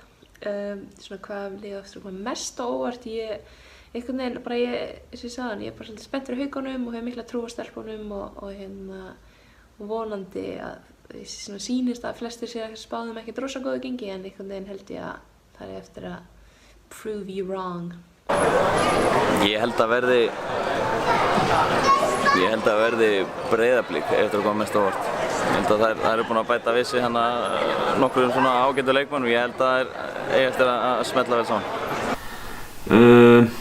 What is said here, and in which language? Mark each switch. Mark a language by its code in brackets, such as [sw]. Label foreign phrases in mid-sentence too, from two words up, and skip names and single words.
[is] Svona hvað liðið aftur koma mest á óvart, einhvern veginn bara eins og ég sagði hann, ég er bara svolítið spennt fyrir Haukunum og hef mikla trú á stelpunum og vonandi að svona sýnist að flestir séu að spáðum ekkert rosa góðu gengi en einhvern veginn held ég að það er eftir að [en] prove you wrong. [is] Ég held að verði Breiðablik eftir að koma mest á óvart. Ég held að það eru búin að bæta við sig nokkrum svona ágætu leikmönnum. Ég held að það eigi eftir að smella vel saman.